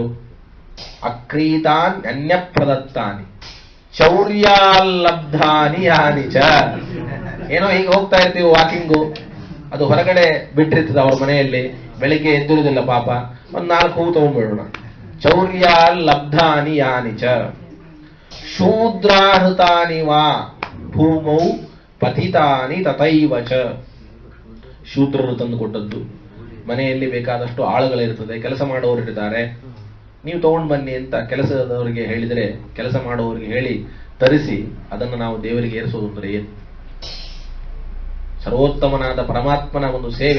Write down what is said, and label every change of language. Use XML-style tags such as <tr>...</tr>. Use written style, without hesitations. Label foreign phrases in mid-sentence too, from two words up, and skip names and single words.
<sa>ಅಕ್ರೀತಾನ್ ಅನ್ಯಪ್ರದತ್ತಾನಿ ಚೌರ್ಯಾಲಬ್ಧಾನಿ ಯಾನಿ ಚ.</sa> <kn>ಏನೋ ಹೀಗೆ ಹೋಗ್ತಾ ಇರ್ತೀವಿ ವಾಕಿಂಗು, ಅದು ಹೊರಗಡೆ ಬಿಟ್ಟಿರ್ತದೆ ಅವ್ರ ಮನೆಯಲ್ಲಿ, ಬೆಳಿಗ್ಗೆ ಎದ್ದಿರುವುದಿಲ್ಲ ಪಾಪ, ಒಂದ್ 4 ಹೂ ತಗೊಂಡ್ಬಿಡೋಣ.</kn> <sa>ಚೌರ್ಯಾಲಬ್ಧಾನಿ ಯಾನಿ ಚ ಶೂದ್ರಾಹೃತಾನಿ ವಾ ಭೂಮೌ ಪತಿತಾನಿ ತಥೈವ ಚ.</sa> <kn>ಶೂದ್ರರು ತಂದು ಕೊಟ್ಟದ್ದು, ಮನೆಯಲ್ಲಿ ಬೇಕಾದಷ್ಟು ಆಳುಗಳಿರ್ತದೆ, ಕೆಲಸ ಮಾಡುವವರಿದ್ದಾರೆ, ನೀವು ತಗೊಂಡು ಬನ್ನಿ ಅಂತ ಕೆಲಸದವರಿಗೆ ಹೇಳಿದರೆ, ಕೆಲಸ ಮಾಡುವವರಿಗೆ ಹೇಳಿ ತರಿಸಿ ಅದನ್ನು ನಾವು ದೇವರಿಗೆ ಏರಿಸೋದು ಅಂದರೆ ಏನು? ಸರ್ವೋತ್ತಮನಾದ ಪರಮಾತ್ಮನ ಒಂದು ಸೇವೆ.</kn>